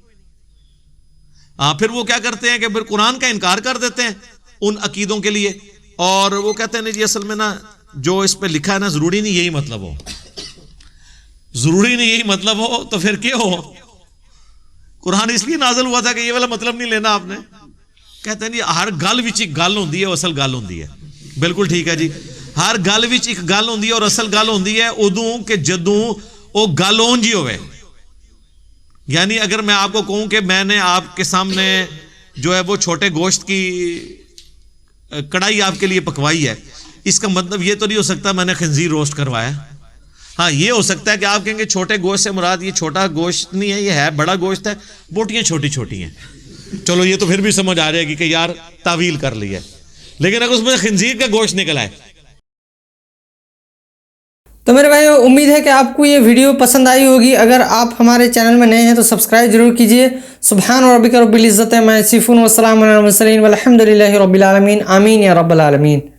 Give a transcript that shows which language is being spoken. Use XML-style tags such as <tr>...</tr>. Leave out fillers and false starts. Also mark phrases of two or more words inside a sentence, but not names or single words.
<ur>پھر وہ کیا کرتے ہیں کہ پھر قرآن کا انکار کر دیتے ہیں ان عقیدوں کے لیے, اور وہ کہتے ہیں جی اصل میں نا جو اس پہ لکھا ہے نا ضروری نہیں یہی مطلب ہو, ضروری نہیں یہی مطلب ہو. تو پھر کیا ہو؟ قرآن اس لیے نازل ہوا تھا کہ یہ والا مطلب نہیں لینا آپ نے. کہتے ہیں جی</ur> <pa>ہر گل وچ ایک گل ہوندی ہے, وہ اصل گل ہوندی ہے.</pa> <ur>بالکل ٹھیک ہے جی,</ur> <pa>ہر گل وچ ایک گل ہوندی ہے اور اصل گل ہوندی ہے ادوں کہ جدوں وہ گل اون جی ہوئے.</pa> <ur>یعنی اگر میں آپ کو کہوں کہ میں نے آپ کے سامنے جو ہے وہ چھوٹے گوشت کی کڑھائی آپ کے لیے پکوائی ہے, اس کا مطلب یہ تو نہیں ہو سکتا میں نے خنزیر روسٹ کروایا. ہاں یہ ہو سکتا ہے کہ آپ کہیں گے چھوٹے گوشت سے مراد یہ چھوٹا گوشت نہیں ہے, یہ ہے بڑا گوشت ہے, بوٹیاں چھوٹی چھوٹی ہیں. چلو یہ تو پھر بھی سمجھ آ رہے گی کہ یار تعویل کر لی ہے, لیکن اگر اس میں خنزیر کا گوشت نکل آئے. تو میرے بھائیو امید ہے کہ آپ کو یہ ویڈیو پسند آئی ہوگی. اگر آپ ہمارے چینل میں نئے ہیں تو سبسکرائب ضرور کیجئے.</ur> <ar>سبحان ربک رب العزت عما یصفون وسلام علی المرسلین والحمد للہ رب العالمین. آمین یا رب العالمین.</ar>